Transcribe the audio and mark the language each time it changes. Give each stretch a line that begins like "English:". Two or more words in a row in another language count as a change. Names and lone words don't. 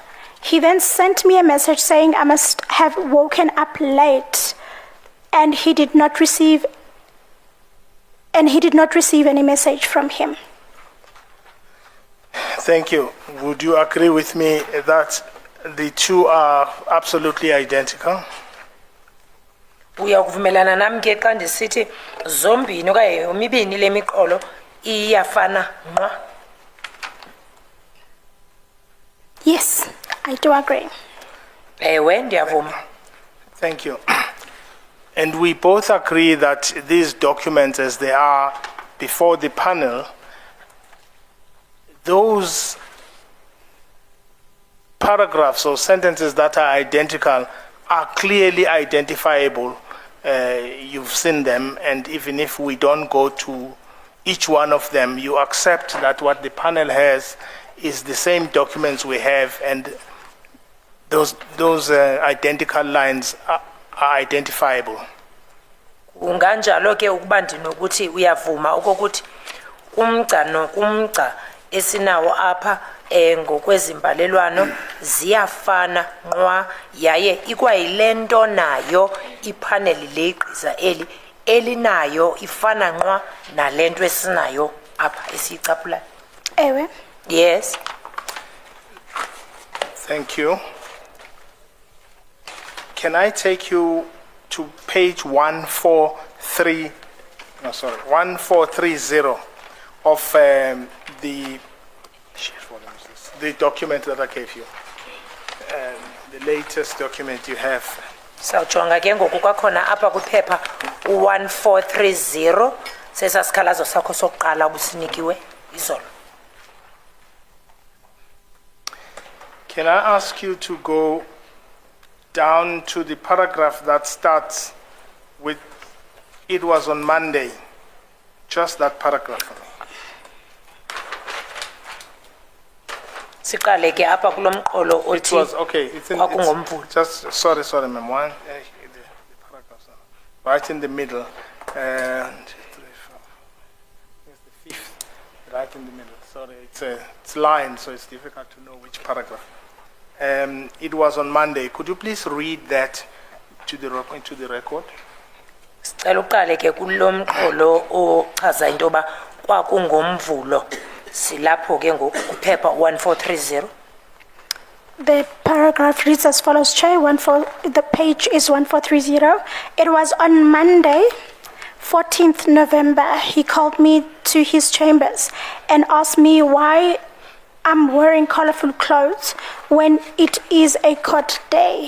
English: He then sent me a message saying I must have woken up late, and he did not receive any message from him. Thank you. Would you agree with me that the two are absolutely identical?
Xhosa: Uyakuvumelana nami ke xa ndisithi zombini okanye yomibini le miqolo iyafana nqa?
English: Yes, I do agree.
Xhosa: Ewe ndiyavuma.
English: Thank you. And we both agree that these documents, as they are before the panel, those paragraphs or sentences that are identical are clearly identifiable. You've seen them, and even if we don't go to each one of them, you accept that what the panel has is the same documents we have, and those identical lines are identifiable.
Xhosa: Unganjalo ke ukuba ndinokuthi uyavuma okokuthi umgca nokumgca esinawo apha ngokwezimbalelwano ziyafana nqwa yaye ikwayile nto nayo ipaneli legqiza elinayo ifana nqwa nalento esinayo apha esiyicaphulayo. Ewe.
English: Yes. Thank you. Can I take you to page 1430 of the document that I gave you, the latest document you have.
Xhosa: Sawujonga ke ngoku kwakhona apha kwiphepha u1430 sesasikhalazo sakho sokuqala ubusinikiwe izolo.
English: Can I ask you to go down to the paragraph that starts with, "It was on Monday"? Just that paragraph for me.
Xhosa: Siqale ke apha kulo mqolo
English: It
Xhosa: othi
English: was, okay, it's in,
Xhosa: kwakungomvulo.
English: just, sorry, ma'am, the paragraphs are right in the middle, and here's the fifth, right in the middle, sorry, it's line, so it's difficult to know which paragraph. It was on Monday, could you please read that to the record?
Xhosa: Sicela uqale ke kulo mqolo ochaza into ba kwakungomvulo. Silapho ke ngoku kuphepha 1430.
English: The paragraph reads as follows, Chair. The page is 1430. It was on Monday, 14th November. He called me to his chambers and asked me why I'm wearing colorful clothes when it is a court day.